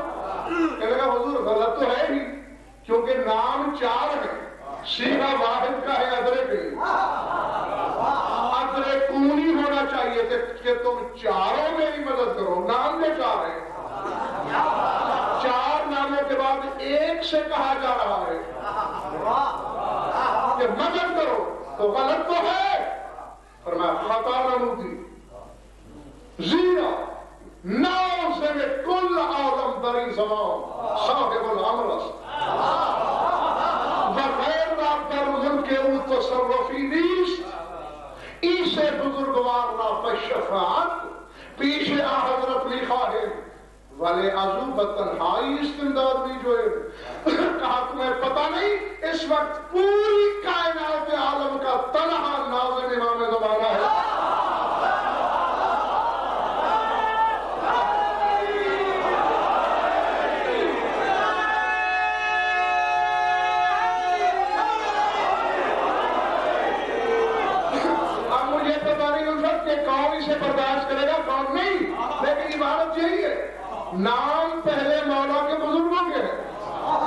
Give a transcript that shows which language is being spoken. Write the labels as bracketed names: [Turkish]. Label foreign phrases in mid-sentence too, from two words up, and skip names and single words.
[Urdu] کہنے لگا حضور غلط تو ہے ہی، کیونکہ نام 4 ہے، صیغہ واحد کا ہے ادرک ادرکونی ہونا چاہیے تھے کہ تم چاروں میری مدد کرو، نام کے 4 ہیں، 4 ناموں کے بعد ایک سے کہا جا رہا ہے کہ مدد کرو، تو غلط تو ہے۔ [Persian] فرمایا خطا نمودی زیرا ناظم کل عالم دری زمان صاحب الامر است و غیر را در ملک او تصرفی نیست، ایسے بزرگوار را بشفاعت پیش حضرت می خواہیم ولی ازو بتنہائی استمداد [Urdu] بھی جو ہے۔ کہا تمہیں پتہ نہیں اس وقت پوری کائنات عالم کا تنہا ناظم امام زمانہ ہے۔ اب مجھے پتہ نہیں اس وقت کہ کون اسے برداشت کرے گا کون نہیں، لیکن عبارت یہی ہے، نام پہلے مولا کے بزرگوں کے ہیں۔